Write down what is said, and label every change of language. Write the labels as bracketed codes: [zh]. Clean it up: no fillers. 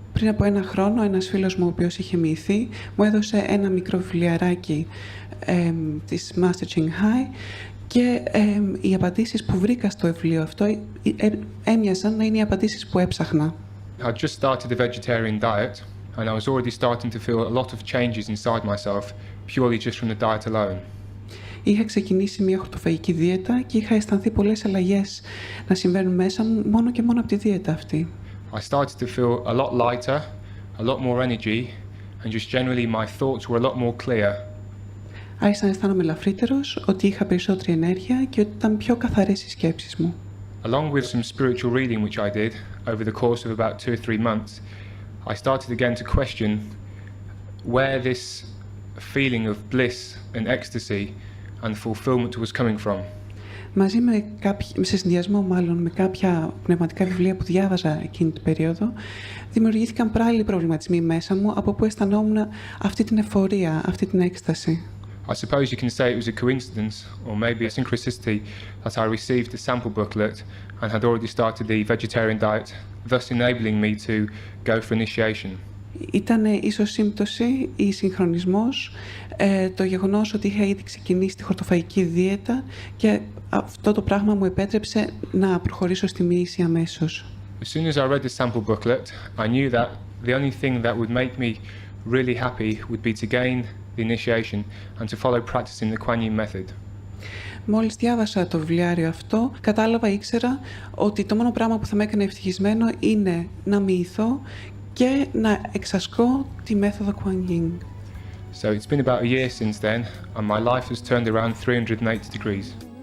[el] Πριν από 1 χρόνο, ένας φίλος μου, ο οποίος είχε μοιηθεί, μου έδωσε ένα μικρό βιβλιαράκι της Master Ching Hai και οι απαντήσεις που βρήκα στο βιβλίο αυτό έμοιαζαν να είναι οι απαντήσεις που έψαχνα. [en] I'd just started a vegetarian diet and I was already starting to feel a lot of changes inside myself purely just from the diet alone. [el] Είχα ξεκινήσει μια χορτοφαγική δίαιτα και είχα αισθανθεί πολλές αλλαγές να συμβαίνουν μέσα μου μόνο και μόνο από τη δίαιτα αυτή. [en] I started to feel a lot lighter, a lot more energy, and just generally my thoughts were a lot more clear. [el] Άρχισα να αισθάνομαι ελαφρύτερος, ότι είχα περισσότερη ενέργεια και ότι ήταν πιο καθαρές οι σκέψεις μου. [en] Along with some spiritual reading which I did over the course of about 2 or 3 months, I started again to question where this feeling of bliss and ecstasy and fulfillment was coming from. [el] Μαζί σε συνδυασμό μάλλον με κάποια πνευματικά βιβλία που διάβαζα εκείνη την περίοδο, δημιουργήθηκαν παράλληλοι προβληματισμοί μέσα μου, από που αισθανόμουν αυτή την εφορία, αυτή την έκσταση. [en] I suppose you can say it was a coincidence, or maybe a synchronicity, that I received the sample booklet and had already started the vegetarian diet, thus enabling me to go for initiation. [el] Ήταν ίσως σύμπτωση ή συγχρονισμός το γεγονός ότι είχα ήδη ξεκινήσει τη χορτοφαγική δίαιτα και αυτό το πράγμα μου επέτρεψε να προχωρήσω στη μοίηση αμέσως. [en] As soon as I read the sample booklet, I knew that the only thing that would make me really happy would be to gain the initiation and to follow practicing the Kuan Yin method. [el] Μόλις διάβασα το βιβλιάριο αυτό, ήξερα ότι το μόνο πράγμα που θα με έκανε ευτυχισμένο είναι να μοιηθώ και να εξασκώ τη μέθοδο Kuan Yin. [en] So it's been about a year since then, and my life has turned around 380 degrees.